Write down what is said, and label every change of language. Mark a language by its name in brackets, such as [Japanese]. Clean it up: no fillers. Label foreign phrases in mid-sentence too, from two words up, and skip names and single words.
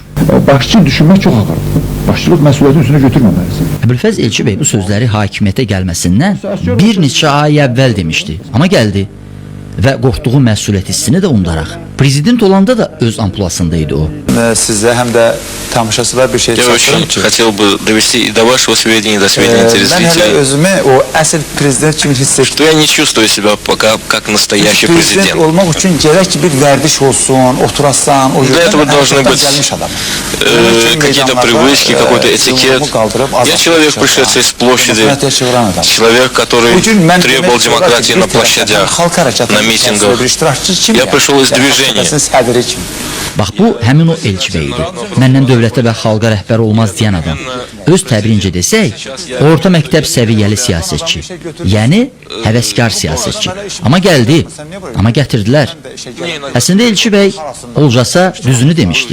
[Azerbaijani] Başçı düşünmək çox ağırdır. Başçılıq məsuliyyətin üstünə götürməməlisin. Əbülfəz Elçi bəy bu sözləri hakimiyyətə gəlməsindən bir neçə ay əvvəl demişdi. Amma gəldi və qorxduğu məsuliyyət hissini də unudaraq. Prezident olanda da öz ampluasındaydı o. Sizə həm də tamaşaçılar bir şey [Russian] Я очень хотел бы довести и до вашего сведения, до сведения [Azerbaijani] Mən hələ [Russian] телезрителей, [Azerbaijani] özümü o əsl prezident kimi hiss etdim. [Russian] что я не чувствую себя пока как настоящий [Azerbaijani] Prezident [Russian] президент. [Azerbaijani] olmaq üçün gərək ki bir vərdiş olsun, oturasan, o [Russian] Для этого должны быть [Azerbaijani] gəlmiş adam. [Russian] какие-то привычки, какой-то этикет. Я человек, пришедший с площади, человек, который требовал демократии на площадях, на митингах. Я пришел из движения. [Azerbaijani] Bax bu həmin o Elçi bəy idi. Məndən dövlətə və xalqa rəhbər olmaz deyən adam. Öz təbirincə desək, orta məktəb səviyyəli siyasətçi. Yəni həvəskar siyasətçi. Amma gəldi, amma gətirdilər. Əslində Elçi bəy olcasa düzünü demişdi.